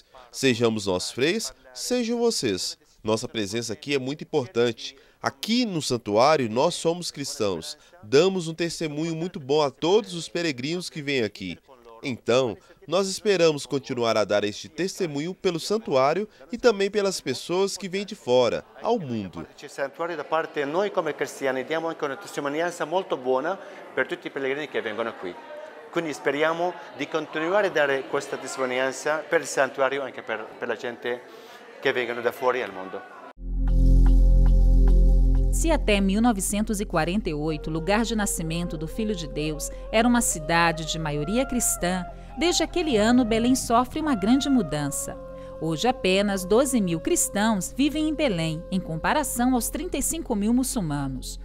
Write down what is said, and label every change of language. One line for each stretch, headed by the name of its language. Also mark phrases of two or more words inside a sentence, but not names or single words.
Portuguese: Sejamos nós freis, sejam vocês. Nossa presença aqui é muito importante. Aqui no santuário nós somos cristãos. Damos um testemunho muito bom a todos os peregrinos que vêm aqui. Então, nós esperamos continuar a dar este testemunho pelo santuário e também pelas pessoas que vêm de fora, ao mundo.
Italian: Il santuario da parte di noi come cristiani diamo anche una testimonianza molto buona per tutti i pellegrini che vengono qui. Quindi speriamo di continuare a dare questa testimonianza per il santuario anche per la gente che vengono da fuori al mondo.
Portuguese: Se até 1948 o lugar de nascimento do Filho de Deus era uma cidade de maioria cristã, desde aquele ano Belém sofre uma grande mudança. Hoje apenas 12.000 cristãos vivem em Belém, em comparação aos 35.000 muçulmanos.